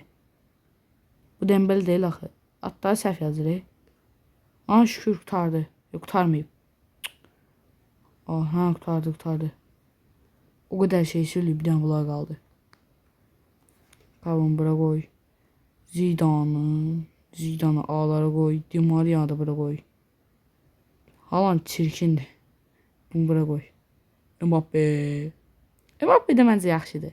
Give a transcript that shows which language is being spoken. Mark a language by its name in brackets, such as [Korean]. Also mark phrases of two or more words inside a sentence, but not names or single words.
[Azerbaijani] Bu Dembele değil axı. Hatta səhv yazır. [Turkish] Şükür kurtardı. Yok, kurtarmayıb. Aha, kurtardı. O kadar şey söyleyip [Azerbaijani] bir dənə bunlar qaldı. [Turkish] Kavun bura koy. Zidane'ı ağlara koy. Di Maria'yı da bura koy. Haaland çirkindir. Bunu bura koy. [Azerbaijani] Mbappe də məncə yaxşıdır.